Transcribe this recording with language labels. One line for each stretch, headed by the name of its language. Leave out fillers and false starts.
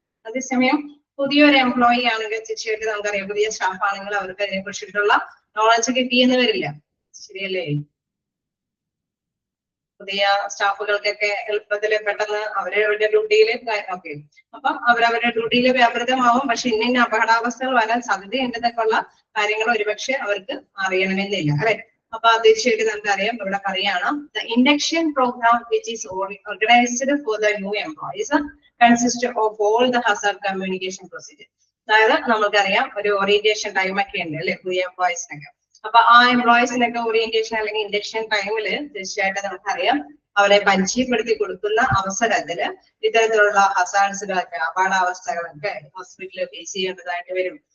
Malayalam: അതേസമയം പുതിയൊരു എംപ്ലോയി ആണെങ്കിൽ തീർച്ചയായിട്ടും നമുക്കറിയാം പുതിയ സ്റ്റാഫ് ആണെങ്കിൽ അവർക്ക് അതിനെ കുറിച്ചിട്ടുള്ള നോളജ് കിട്ടിയെന്ന് വരില്ല, ശരിയല്ലേ? പുതിയ സ്റ്റാഫുകൾക്കൊക്കെ എളുപ്പത്തിൽ പെട്ടെന്ന് അവരവരുടെ ഡ്യൂട്ടിയിൽ ഓക്കെ അപ്പൊ അവരവരുടെ ഡ്യൂട്ടിയിൽ വ്യാപൃതമാവും. പക്ഷെ ഇന്ന അപകടാവസ്ഥകൾ വരാൻ സാധ്യതയുണ്ടെന്നൊക്കെ ഉള്ള കാര്യങ്ങൾ ഒരുപക്ഷെ അവർക്ക് അറിയണമെന്നില്ല അല്ലെ. അപ്പൊ തീർച്ചയായിട്ടും നമുക്കറിയാം ഇവിടെ പറയാണ്
English: the induction program which is organized for the new employees consist of all the hazard communication procedure.
Malayalam: അതായത് നമുക്കറിയാം ഒരു ഓറിയന്റേഷൻ ടൈം ഒക്കെ ഉണ്ട് അല്ലെ പുതിയ എംപ്ലോയീസിനൊക്കെ. അപ്പൊ ആ എംപ്ലോയീസിനൊക്കെ ഓറിയന്റേഷൻ അല്ലെങ്കിൽ ഇൻഡക്ഷൻ ടൈമിൽ തീർച്ചയായിട്ടും നമുക്കറിയാം അവരെ പരിചയപ്പെടുത്തി കൊടുക്കുന്ന അവസരത്തില് ഇത്തരത്തിലുള്ള ഹസാർഡ്സുകളൊക്കെ അപകടാവസ്ഥകളൊക്കെ ഹോസ്പിറ്റലിൽ ഫേസ് ചെയ്യേണ്ടതായിട്ട് വരും.